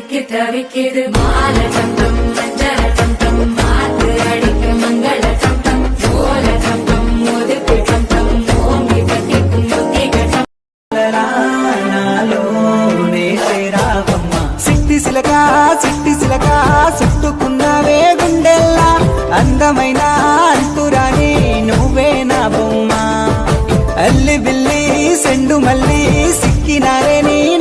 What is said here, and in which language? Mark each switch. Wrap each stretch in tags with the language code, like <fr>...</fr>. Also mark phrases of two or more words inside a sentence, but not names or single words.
<ta>தவிக்குது மால சம்பம் மஞ்சள சம்பம் மாத்து அடிக்க மங்கள சம்பம் சோல சம்பம் முதுக்கு சம்பம் ஓங்கி கட்டிக்கும் முத்திக</ta> <te>నాలోనే చేరావమ్మ సిట్టి సిలక చుట్టుకున్నావే గుండెల్లా అందమైన అంతురాని నువ్వే నా బొమ్మ అల్లి బిల్లి సెండు మల్లి సిక్కినారే నీ</te>